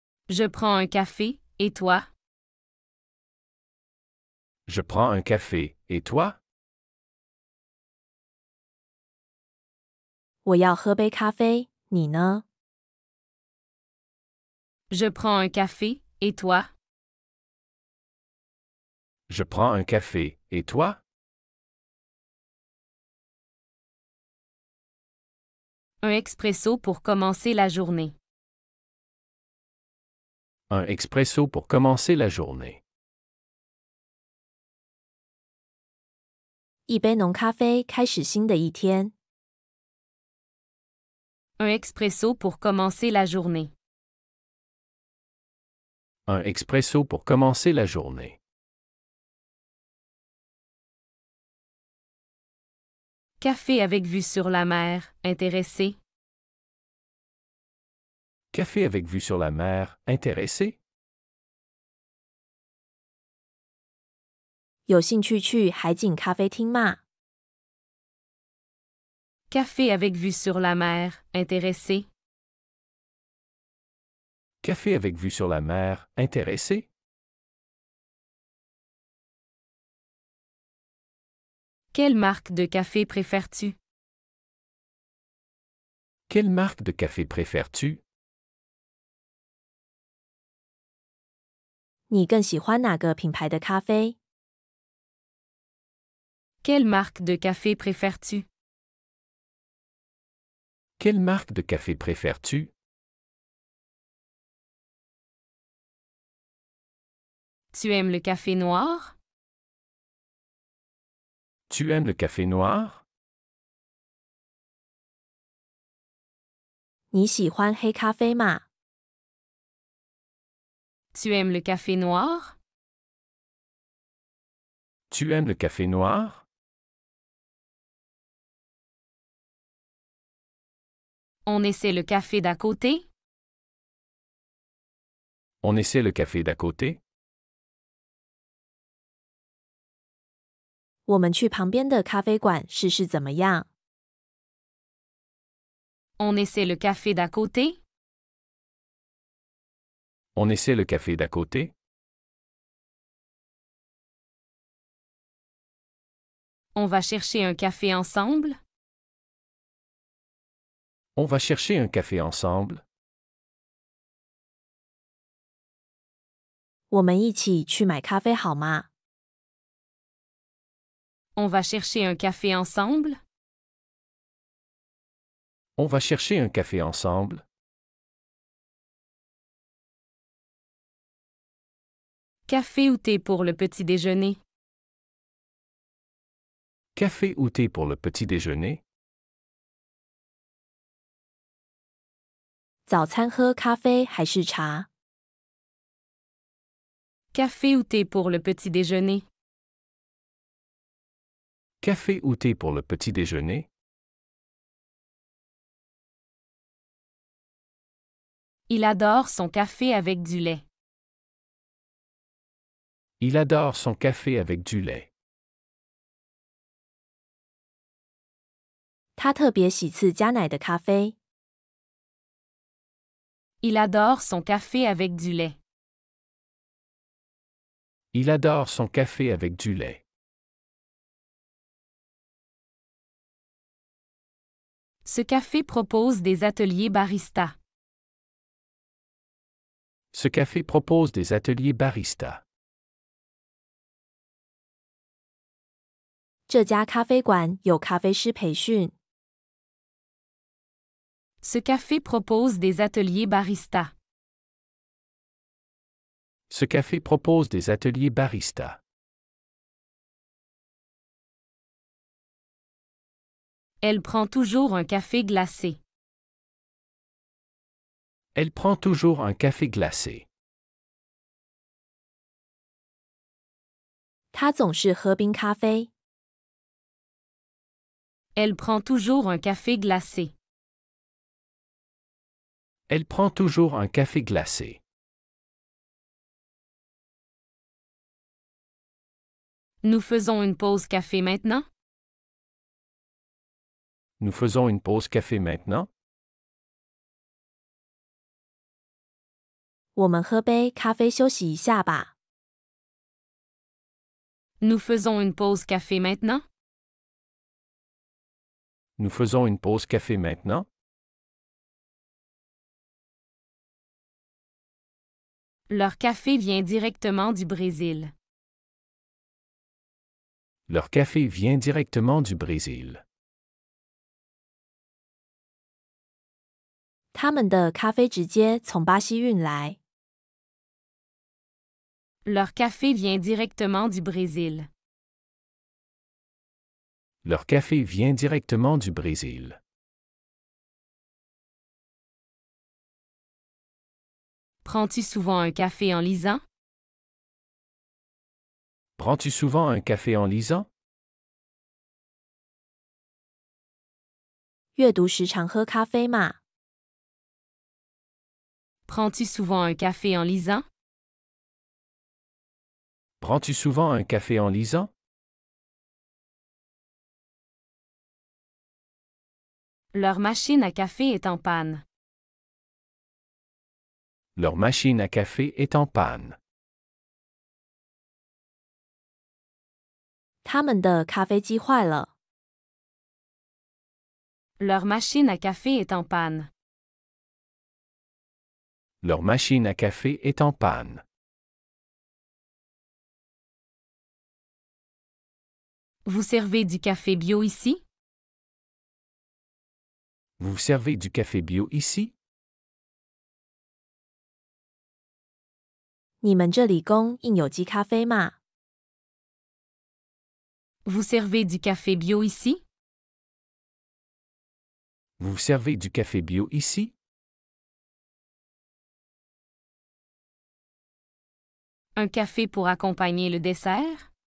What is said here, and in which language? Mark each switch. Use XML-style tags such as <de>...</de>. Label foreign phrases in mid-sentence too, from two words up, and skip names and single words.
<fr>Je prends un café, et toi? Je prends un café, et toi?</fr> <zh>我要喝杯咖啡，你呢？</zh> <fr>Je prends un café, et toi? Je prends un café, et toi? Un expresso pour commencer la journée. Un expresso pour commencer la journée.</fr> <zh>一杯浓咖啡，开始新的一天。</zh> <fr>Un expresso pour commencer la journée. Un expresso pour commencer la journée. Café avec vue sur la mer, intéressé? Café avec vue sur la mer, intéressé?</fr> <zh>有兴趣去海景咖啡厅吗？</zh> <fr>Café avec vue sur la mer, intéressé? Café avec vue sur la mer, intéressé? Quelle marque de café préfères-tu? Quelle marque de café préfères-tu?</fr> <zh>你更喜欢哪个品牌的咖啡？</zh> <fr>Quelle marque de café préfères-tu? Quelle marque de café préfères-tu? Tu aimes le café noir? Tu aimes le café noir?</fr> <zh>你喜欢黑咖啡吗？</zh> <fr>Tu aimes le café noir? Tu aimes le café noir? On essaie le café d'à côté? On essaie le café d'à côté?</fr> <zh>我们去旁边的咖啡馆试试怎么样？</zh> <fr>On essaie le café d'à côté? On essaie le café d'à côté? On va chercher un café ensemble? On va chercher un café ensemble?</fr> <zh>我们一起去买咖啡好吗？</zh> <fr>On va chercher un café ensemble? On va chercher un café ensemble? Café ou thé pour le petit déjeuner? Café ou thé pour le petit déjeuner?</fr> <zh>早餐喝咖啡还是茶？</zh> <fr>Café ou thé pour le petit déjeuner? Café ou thé pour le petit déjeuner? Il adore son café avec du lait. Il adore son café avec du lait.</fr> <zh>他特别喜赐加奶的咖啡。</zh> <fr>Il adore son café avec du lait. Il adore son café avec du lait. Ce café propose des ateliers barista. Ce café propose des ateliers barista.</fr> <zh>这家咖啡馆有咖啡师培训。</zh> <fr>Ce café propose des ateliers barista. Ce café propose des ateliers barista. Elle prend toujours un café glacé. Elle prend toujours un café glacé.</fr> <zh>他总是喝冰咖啡。</zh> <fr>Elle prend toujours un café glacé. Elle prend toujours un café glacé. Nous faisons une pause café maintenant? Nous faisons une pause café maintenant?</fr> <zh>我们喝杯咖啡休息一下吧。</zh> <fr>Nous faisons une pause café maintenant? Nous faisons une pause café maintenant? Leur café vient directement du Brésil. Leur café vient directement du Brésil.</fr> <zh>他们的咖啡直接从巴西运来。</zh> <fr>Leur café vient directement du Brésil. Leur café vient directement du Brésil. Prends-tu souvent un café en lisant? Prends-tu souvent un café en lisant?</fr> <zh>阅读时常喝咖啡吗？</zh> <fr>Prends-tu souvent un café en lisant? Prends-tu souvent un café en lisant? Leur machine à café est en panne. Leur machine à café est en panne.</fr> <zh>他们的咖啡机坏了。</zh> <fr>Leur machine à café est en panne. Leur machine à café est en panne. Vous servez du café bio ici? Vous servez du café bio ici?</fr> <zh>你们这里供应有机咖啡吗？</zh> <fr>Vous servez du café bio ici? Vous servez du café bio ici? Un café pour accompagner le dessert?</fr>